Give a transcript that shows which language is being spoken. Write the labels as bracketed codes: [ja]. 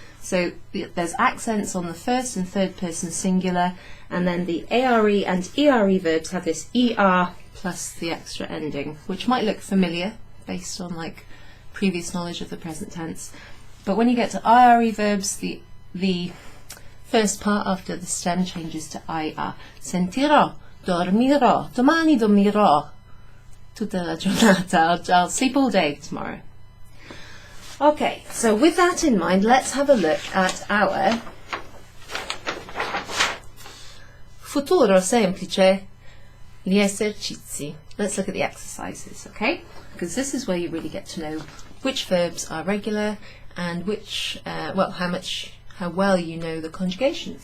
[en] So there's accents on the first and third person singular, and then the ARE and ERE verbs have this ER plus the extra ending, which might look familiar based on previous knowledge of the present tense. But when you get to IRE verbs, the first part after the stem changes to IR. [it] Sentirò, dormirò, domani dormirò, tutta la giornata, [en] I'll sleep all day tomorrow. Okay, so with that in mind, let's have a look at our Futuro Semplice, [it] gli esercizi. [en] Let's look at the exercises, okay? Because this is where you really get to know which verbs are regular and which, how well you know the conjugations.